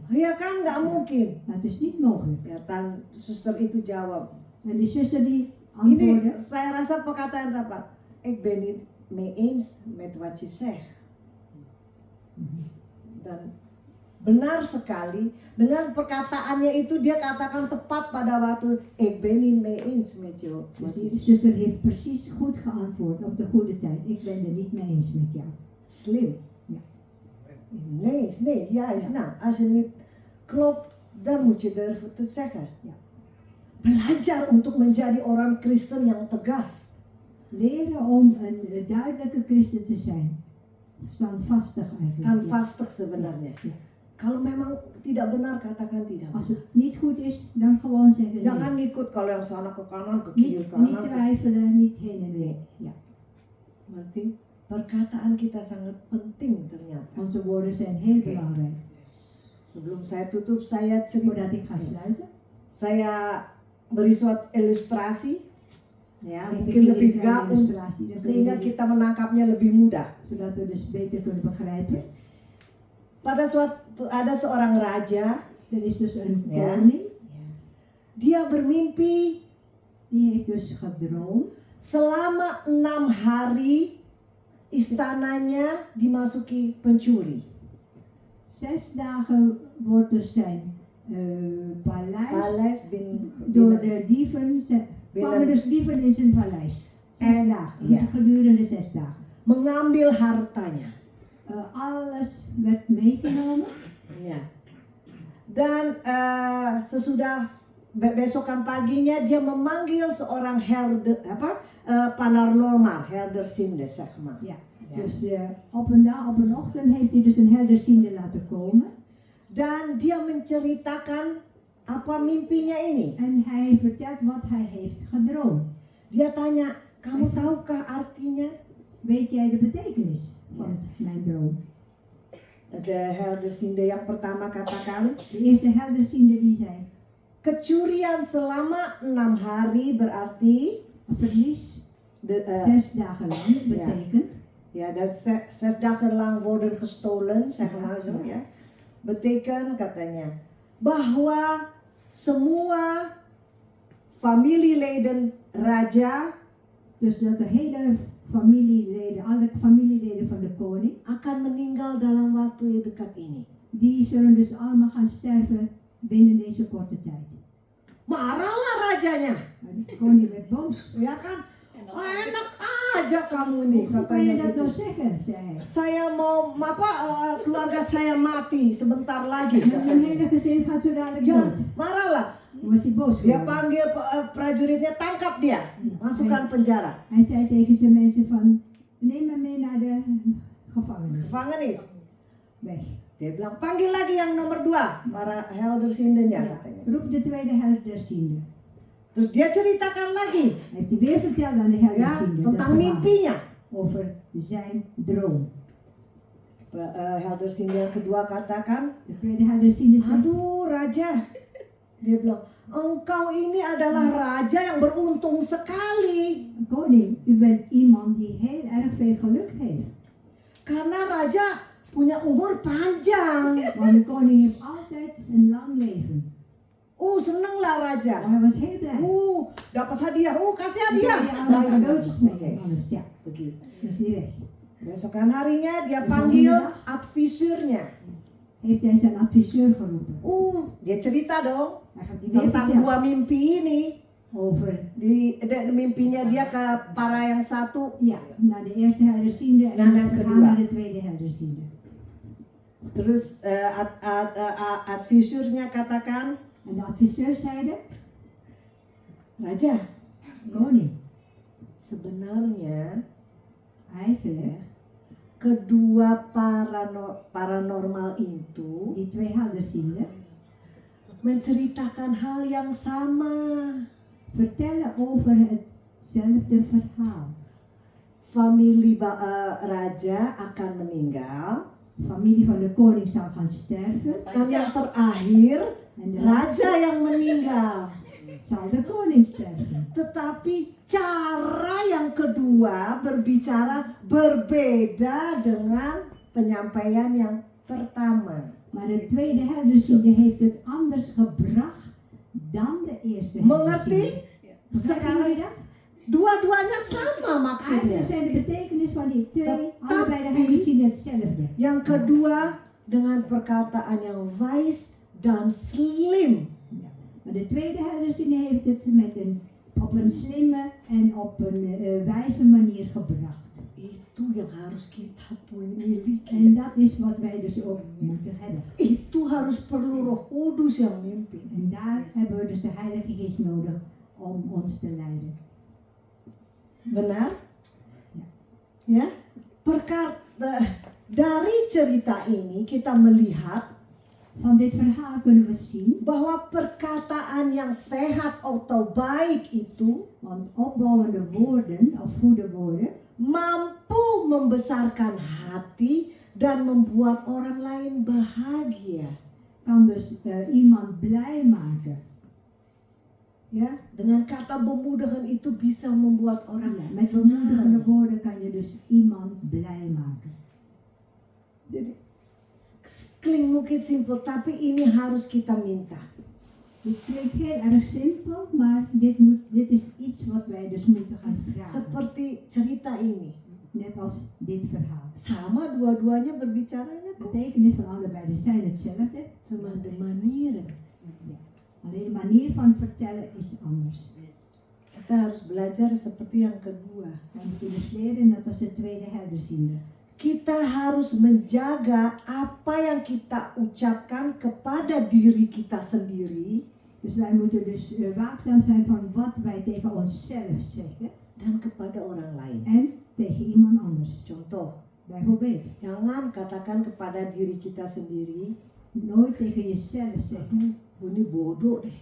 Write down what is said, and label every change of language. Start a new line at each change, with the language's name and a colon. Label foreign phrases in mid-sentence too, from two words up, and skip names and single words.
Indonesian: ya kan nggak mungkin.
Dutch: Dat is niet mogelijk.
Indonesian: Ya, suster itu jawab.
Dutch: En die zuster die
Indonesian: Ini
Dutch: antwoordde,
Indonesian: saya rasa perkataan tepat.
Dutch: Ik ben niet mee eens met wat je zegt.
Indonesian: Dan benar sekali dengan perkataannya itu dia katakan tepat pada waktu
Dutch: ik ben niet mee eens met jou. dus die zuster heeft precies goed geantwoord op de goede tijd. Ik ben het niet mee eens met jou. Slim. Ja. Nee, juist. Nou, als je niet klopt, dan moet je durven te zeggen. Ja.
Indonesian: Belajar untuk menjadi orang Kristen yang tegas.
Dutch: Leren om een duidelijke christen te zijn. Standvastig eigenlijk.
Indonesian: Standvastig sebenarnya.
Dutch: Ja.
Indonesian: Kalau memang tidak benar, katakan tidak.
Dutch: Als het niet goed is, dan gewoon zeggen
Indonesian: Jangan
Dutch: nee.
Indonesian: ikut kalau yang sana ke kanan, ke kiri,
Dutch: Niet
Indonesian: kanan.
Dutch: twijfelen, niet heen en weer. Ja.
Indonesian: Berarti perkataan kita sangat penting ternyata.
Dutch: Onze woorden zijn heel Oké. belangrijk.
Indonesian: Sebelum saya tutup, saya cerita.
Dutch: Voordat ik ga sluiten,
Indonesian: Saya beri suatu ilustrasi. Ya,
Dutch: geef ik
Indonesian: mungkin
Dutch: jullie
Indonesian: lebih
Dutch: een kleine
Indonesian: gaul
Dutch: illustratie. Dan kunnen
Indonesian: sehingga
Dutch: jullie-
Indonesian: kita menangkapnya lebih mudah.
Dutch: zodat we dus beter kunnen begrijpen.
Indonesian: Pada suatu ada seorang raja,
Dutch: Er is dus een Ja. koning,
Indonesian: dia bermimpi
Dutch: die heeft dus gedroomd.
Indonesian: selama 6 hari istananya dimasuki pencuri.
Dutch: 6 dagen wordt dus zijn paleis Paleis door de dieven, kwamen dus dieven in zijn paleis. 6 En- dagen, ja. gedurende 6 dagen.
Indonesian: mengambil hartanya.
Dutch: Alles werd meegenomen.
Indonesian: Ya. Dan sesudah besokan paginya dia memanggil seorang herder paranormal,
Dutch: herdersinde zeg maar. Ja. Ja. Dus op een ochtend heeft hij dus een helderziende laten komen.
Indonesian: Dan dia menceritakan apa mimpinya ini.
Dutch: En hij vertelt wat hij heeft gedroomd.
Indonesian: Dia tanya, kamu tahukah artinya?
Dutch: Weet jij de betekenis van mijn droom? De herdersinde
Indonesian: yang pertama katakan,
Dutch: De eerste helderziende die zei,
Indonesian: kecurian selama 6 hari berarti
Dutch: verlies 6 dagen lang betekent. Ja, dat 6 dagen lang worden gestolen, zeg maar zo, ya.
Indonesian: Betekent katanya bahwa semua familieleden raja
Dutch: Dus dat de hele familieleden, alle familieleden van de koning,
Indonesian: akan meninggal dalam waktu yang dekat ini.
Dutch: die zullen dus allemaal gaan sterven binnen deze korte tijd.
Indonesian: Marahlah rajanya,
Dutch: Maar de koning werd boos.
Indonesian: ya kan? Oh, enak aja kamu nih,
Dutch: Hoe kan je
Indonesian: katanya
Dutch: dat nou
Indonesian: gitu.
Dutch: zeggen, zei hij.
Indonesian: Saya mau keluarga saya mati sebentar lagi.
Dutch: Mijn hele gezin gaat zo dadelijk
Indonesian: Ya,
Dutch: dood.
Indonesian: marahlah.
Dutch: Toen was hij boos
Indonesian: Dia
Dutch: geworden.
Indonesian: panggil prajuritnya, tangkap dia, masukkan penjara.
Dutch: Hij zei tegen zijn mensen van, neem me mee naar de gevangenis. Gevangenis. Weg.
Indonesian: Dia bilang, panggil lagi yang nomor 2, para heldersindennya Ja, katanya.
Dutch: roep de tweede helderziende.
Indonesian: Terus dia ceritakan lagi,
Dutch: Hij heeft hij weer verteld aan de
Indonesian: ya,
Dutch: helderziende. dat
Indonesian: tentang
Dutch: verhaal
Indonesian: mimpinya.
Dutch: over zijn droom.
Indonesian: Heldersinde yang kedua katakan,
Dutch: De tweede helderziende zegt,
Indonesian: aduh raja, dia bilang, engkau ini adalah raja yang beruntung sekali.
Dutch: koning, u bent iemand die heel erg veel geluk heeft.
Indonesian: Karena raja punya umur panjang.
Dutch: Want de koning heeft altijd een lang leven.
Indonesian: Senenglah raja.
Dutch: Maar hij was heel blij.
Indonesian: Dapat hadiah. Kasih
Dutch: Die
Indonesian: hadiah.
Dutch: kreeg allemaal cadeautjes mee.
Indonesian: Oke,
Dutch: Alles, ja.
Indonesian: begitu.
Dutch: Dan is hij weg.
Indonesian: Besokan harinya dia panggil advisernya.
Dutch: Heeft hij zijn adviseur geroepen.
Indonesian: Dia cerita dong
Dutch: Hij gaat die weer
Indonesian: tentang
Dutch: vertellen
Indonesian: 2 mimpi ini.
Dutch: over,
Indonesian: De mimpinya dia ke para yang satu.
Dutch: ja, naar de eerste helderziende en Naar
Indonesian: dan
Dutch: de het verhaal
Indonesian: kedua.
Dutch: naar de tweede helderziende.
Indonesian: Terus advisernya katakan,
Dutch: En de adviseur zeiden,
Indonesian: Raja,
Dutch: koning,
Indonesian: sebenarnya
Dutch: eigenlijk,
Indonesian: kedua paranormal itu
Dutch: die twee helderzienden
Indonesian: menceritakan hal yang sama.
Dutch: vertellen over hetzelfde verhaal.
Indonesian: Familie raja akan meninggal.
Dutch: Familie van de koning zal gaan sterven
Indonesian: Dan yang terakhir
Dutch: en de
Indonesian: raja yang meninggal.
Dutch: zal de koning sterven.
Indonesian: Tetapi cara yang kedua berbicara berbeda dengan penyampaian yang pertama.
Dutch: Maar de tweede helderziende heeft het anders gebracht dan de eerste
Indonesian: Mengerti?
Dutch: helderziende. Begrijpen jullie dat?
Indonesian: Dua-duanya sama maksudnya.
Dutch: Eigenlijk zijn de betekenis van die twee,
Indonesian: Tetapi-
Dutch: allebei de helderziende hetzelfde.
Indonesian: Yang kedua dengan perkataan yang wise dan slim.
Dutch: Ja. Maar de tweede helderziende heeft het op een slimme en op een wijze manier gebracht.
Indonesian: Itu yang harus kita miliki.
Dutch: En dat is wat wij dus ook moeten hebben.
Indonesian: Itu harus perlu Roh Kudus yang mimpin.
Dutch: En daar hebben we dus de Heilige Geest nodig om ons te leiden.
Indonesian: Benar? Ya. Dari cerita ini kita melihat
Dutch: Van dit verhaal kunnen we zien,
Indonesian: bahwa perkataan yang sehat atau baik itu
Dutch: want opbouwende woorden of goede woorden
Indonesian: mampu membesarkan hati dan membuat orang lain bahagia.
Dutch: kan dus iemand blij maken.
Indonesian: Ya, dengan kata bemudahan itu bisa membuat orang
Dutch: Ja, met bemoedigende
Indonesian: senang.
Dutch: woorden kan je dus iemand blij maken.
Indonesian: Jadi klinkt mungkin simpel, tapi ini harus kita minta.
Dutch: Het klinkt heel erg simpel, maar dit is iets wat wij dus moeten gaan vragen.
Indonesian: Seperti cerita ini.
Dutch: Net als dit verhaal.
Indonesian: Sama dua-duanya berbicaranya
Dutch: De
Indonesian: kok.
Dutch: betekenis van allebei zijn hetzelfde.
Indonesian: Cuma
Dutch: de manieren. Ja. Alleen de manier van vertellen is anders.
Indonesian: Kita harus belajar seperti yang kedua.
Dutch: We moeten dus leren, net als de tweede helderziende.
Indonesian: Kita harus menjaga apa yang kita ucapkan kepada diri kita sendiri
Dutch: Dus wij moeten dus waakzaam zijn van wat wij tegen onszelf zeggen
Indonesian: dan kepada orang lain.
Dutch: en tegen iemand anders.
Indonesian: Contoh,
Dutch: Bijvoorbeeld,
Indonesian: jangan katakan kepada diri kita sendiri,
Dutch: nooit tegen jezelf zeggen,
Indonesian: ini bodoh deh.